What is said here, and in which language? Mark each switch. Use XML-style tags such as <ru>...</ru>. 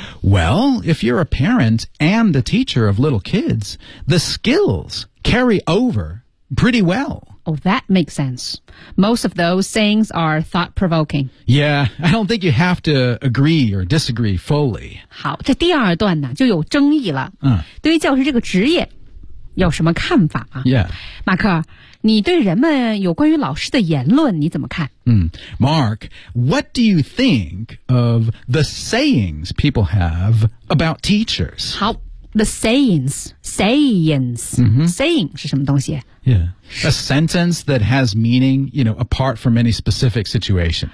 <en>Well, if you're a parent and a teacher of little kids, the skills carry over pretty well. Oh, that makes sense. Most of those sayings are thought-provoking. Yeah, I don't think you have to agree or disagree fully.</en> <zh>好，这第二段呢就有争议了。嗯，对于教师这个职业有什么看法吗</zh> <en>？Yeah,</en> <zh>马克，你对人们有关于老师的言论你怎么看？</zh> <en>嗯 ，Mark, what do you think of the sayings people have about teachers? 好。The sayings,、 mm-hmm.</en> <zh>saying 是什么东西</zh> <en>Yeah, a sentence that has meaning, you know, apart from any specific situation.</en>